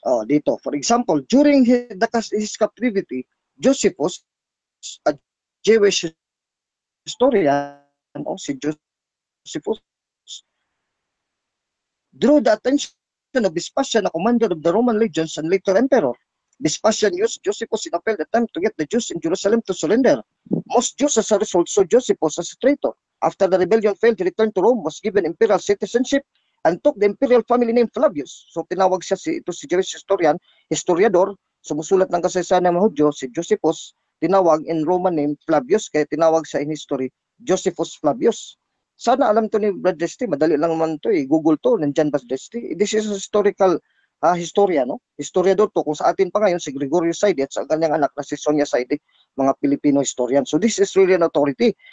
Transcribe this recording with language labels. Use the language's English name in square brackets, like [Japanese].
[English] Dito, for example, during his captivity, Josephus, a Jewish historian, si Josephus, drew the attention of Vespasian, a commander of the Roman legions and later emperor. Vespasian used Josephus in a failed attempt to get the Jews in Jerusalem to surrender. Most Jews as a result saw Josephus as a traitor. After the rebellion failed, he returned to Rome, was given imperial citizenship, and took the imperial family name Flavius. [Filipino] So tinawag siya ito si Jewish historiador, sumusulat ng kasaysayan ng mga Hudyo, si Josephus, tinawag [English] in Roman name Flavius, [Filipino] kaya tinawag siya [English] in history Josephus Flavius. [Filipino] Sana alam to ni Brad Desti, madali lang naman to Google to, nandyan ba Desti? [English] This is a historical historia, no? [Filipino] Historiador to, kung sa atin pa ngayon si Gregorio Saide at sa kanyang anak na si Sonia Saide, mga Pilipino historian. [English] So this is really an authority.